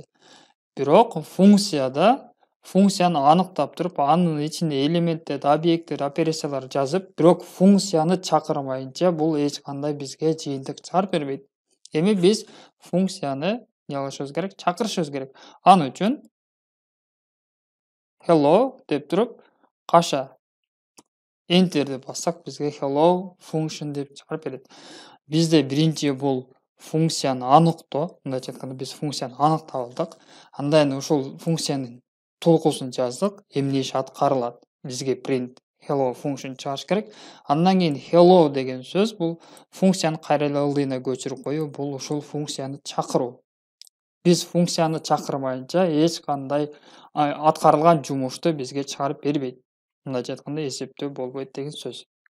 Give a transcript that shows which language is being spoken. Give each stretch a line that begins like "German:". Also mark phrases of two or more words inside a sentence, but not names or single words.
Kyrgyz: Бирок функцияда функцияны аныктап туруп, анын ичинде элементтерди, объекттерди, операцияларды жазып, бирок функцияны чакырмайынча бул эч кандай бизге жыйынтык чыгарып бербейт. Эми биз функцияны кылышыбыз керек, чакырышыбыз керек. Анын үчүн hello деп туруп, каша enterди бассак, бизге
English: hello function
Kyrgyz: деп чыгарып берет. Бизде биринчи бул функцияны аныктоо, мындайча айтканда биз функцияны аныктап алдык. Андан ушул функциянын толкусун жаздык, эмне иш аткарылат. Бизге
English: print hello function
Kyrgyz: чыгарыш керек. Андан кийин hello деген сөз бул функцияны кайра эле ылдыйына көчүрүп коюу, бул ушул функцияны чакыруу. Биз функцияны чакырмайынча эч кандай аткарылган жумушту бизге чыгарып бербейт. Мындайча айтканда эсептөө болбойт деген сөз.